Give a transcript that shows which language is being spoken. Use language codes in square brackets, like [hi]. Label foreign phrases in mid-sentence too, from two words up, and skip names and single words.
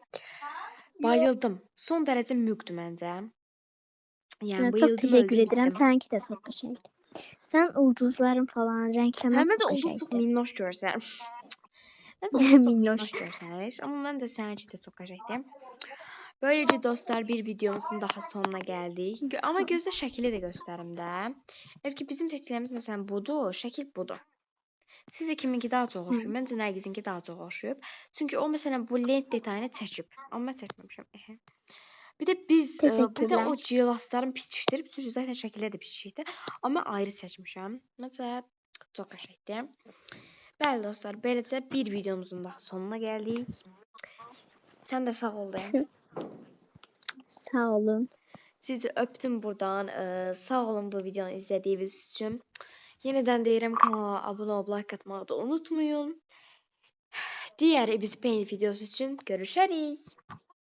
[az] Bayıldım. Son dərəcə mülkdür məncə. Yəni Çox bayıldım, təşəkkür öldüm, edirəm. bitdim. Səninki də çox qəşəngdir. Sən ulduzların falan rəngləmə Məncə çox ulduz çox qəşəngdir. minnoş görsən. Məncə ulduz çox Minnoş. minnoş görsənir. Amma məncə səninki də çox qəşəngdir. [tr] Böylece dostlar bir videomuzun daha sonuna geldik. [az] Ama gözde şəkili də göstərim də. Eğer ki bizim seçdiyimiz məsələn budur, şəkil budur. Sizə kiminki daha çox oxşuyub? Məncə Nərgizinki daha çox oxşuyub. Çünki o məsələn bu lent detayını çəkib. Amma mən çəkməmişəm. Bir də biz bir də o Təşəkkürlər. cilasların bitişdirib, çünki zaten şəkildə də bitişikdir. Amma ayrı çəkmişəm. Məncə çox qəşəngdir. Bəli dostlar, beləcə bir videomuzun daha sonuna gəldik. Sən də sağ ol de. Sağ olun. [tr] Sizi öptüm buradan. Sağ olun bu videonu izlediğiniz için. [az] Yeniden deyirəm, kanala abunə olub like atmağı da unutmayın. [tr] Diğer Ebis Paint videosu için görüşərik.